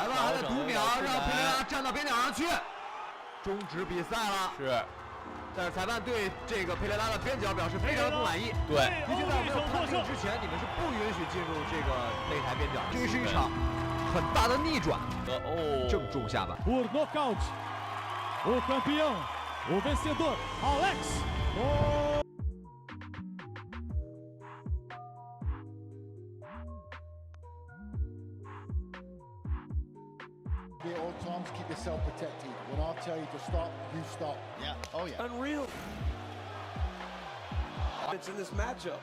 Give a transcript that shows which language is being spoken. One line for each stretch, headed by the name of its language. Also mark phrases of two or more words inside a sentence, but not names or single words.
Chinese: 裁判还在读秒，让佩雷拉站到边角上去，终止比赛了。是，但是裁判对这个佩雷拉的边角表示非常的不满意。对，毕竟在没有判定之前，你们是不允许进入这个擂台边角。这是一场很大的逆转，正中下巴。
Portuguese: Por nocaute, o campeão, o vencedor, Alex.
English: At all times, keep yourself protected. When I tell you to stop, you stop. Yeah. Oh yeah. Unreal. It's in this matchup.